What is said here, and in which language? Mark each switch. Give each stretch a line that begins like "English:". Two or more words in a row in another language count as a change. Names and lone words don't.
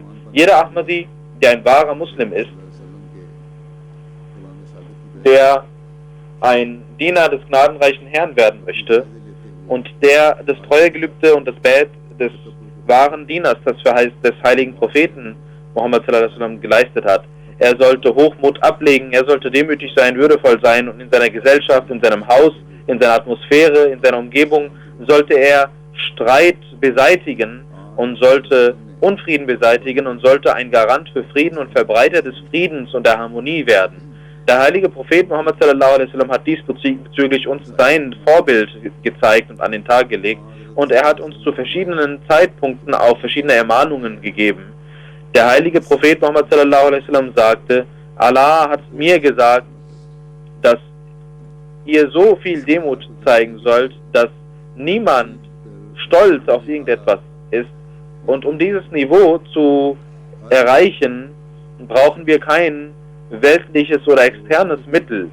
German: Jeder Ahmadi, der ein wahrer Muslim ist, der ein Diener des gnadenreichen Herrn werden möchte und der das Treuegelübde und das Bett des wahren Dieners, das verheißt des heiligen Propheten Muhammad
Arabic: صلى الله عليه وسلم
German: geleistet hat. Er sollte Hochmut ablegen, er sollte demütig sein, würdevoll sein und in seiner Gesellschaft, in seinem Haus, in seiner Atmosphäre, in seiner Umgebung sollte er Streit beseitigen und sollte Unfrieden beseitigen und sollte ein Garant für Frieden und Verbreiter des Friedens und der Harmonie werden. Der heilige Prophet Muhammad
Arabic: صلى الله عليه وسلم
German: hat diesbezüglich uns sein Vorbild gezeigt und an den Tag gelegt und er hat uns zu verschiedenen Zeitpunkten auch verschiedene Ermahnungen gegeben. Der heilige Prophet Muhammad
Arabic: صلى الله عليه وسلم
German: sagte, Allah hat mir gesagt, dass ihr so viel Demut zeigen sollt, dass niemand stolz auf irgendetwas ist. Und um dieses Niveau zu erreichen, brauchen wir kein weltliches oder externes Mittel.